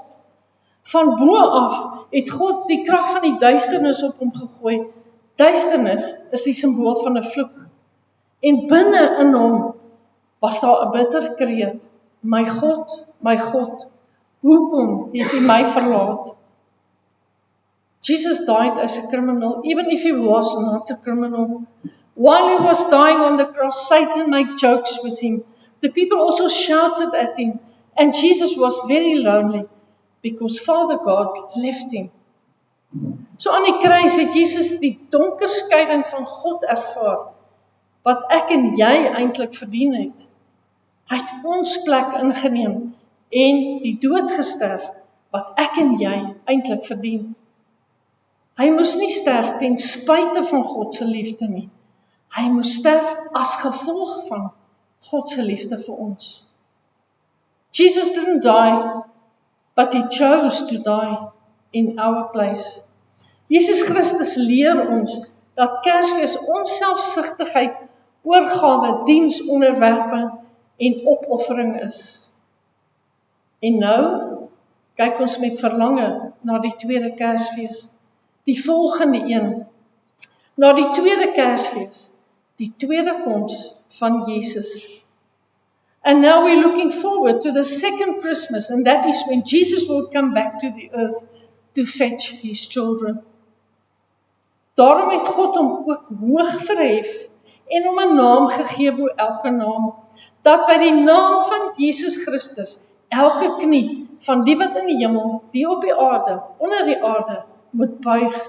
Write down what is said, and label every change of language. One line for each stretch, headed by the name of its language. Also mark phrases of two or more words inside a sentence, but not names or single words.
Afrikaans: Van bo af het God die krag van die duisternis op hom gegooi. Duisternis is die simbool van 'n vloek. En binne in hom was daar 'n bitter kreet. My God, hoekom het U my verlaat?
English: Jesus died as a criminal, even if he was not a criminal. While he was dying on the cross, Satan made jokes with him. The people also shouted at him, and Jesus was very lonely because Father God left him.
Afrikaans: So aan die kruis het Jesus die donker skeiding van God ervaar, wat ek en jy eintlik verdien het. Hy het ons plek ingeneem en die dood gesterf, wat ek en jy eintlik verdien. Hy moes nie sterf ten spyte van God se liefde nie. Hy moes sterf as gevolg van God se liefde vir ons.
English: Jesus didn't die, but he chose to die in our place.
Afrikaans: Jesus Christus leer ons dat Kersfees onselfsugtigheid, oorgawe, diens, onderwerping en opoffering is. En nou kyk ons met verlange na die tweede Kersfees, die volgende een, na die tweede Kersfees, die tweede koms van Jesus.
English: And now we're looking forward to the second Christmas, and that is when Jesus will come back to the earth to fetch his children.
Afrikaans: Daarom het God hom ook hoog verhef en hom 'n naam gegee bo elke naam, dat by die naam van Jesus Christus elke knie van die wat in die hemel, die op die aarde, onder die aarde, moet buig.